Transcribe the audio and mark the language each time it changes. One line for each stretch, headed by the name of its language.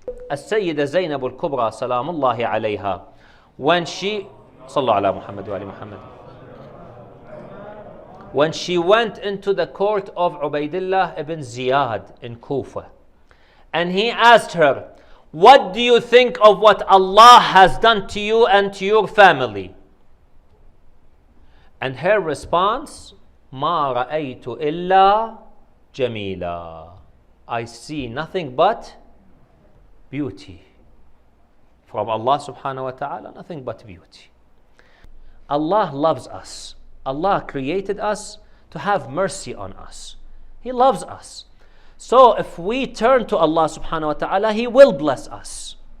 English: As-Sayyida Zainab al-Kubra salamullahi alayha, when she sallallahu ala Muhammad wa ali Muhammad, when she went into the court of Ubaidillah ibn Ziyad in Kufa, and he asked her, what do you think of what Allah has done to you and to your family? And her response,
Arabic: ما رأيت إلا جميلا.
English: I see nothing but beauty. From Allah subhanahu wa ta'ala, nothing but beauty. Allah loves us. Allah created us to have mercy on us. He loves us. So if we turn to Allah subhanahu wa ta'ala, He will bless us.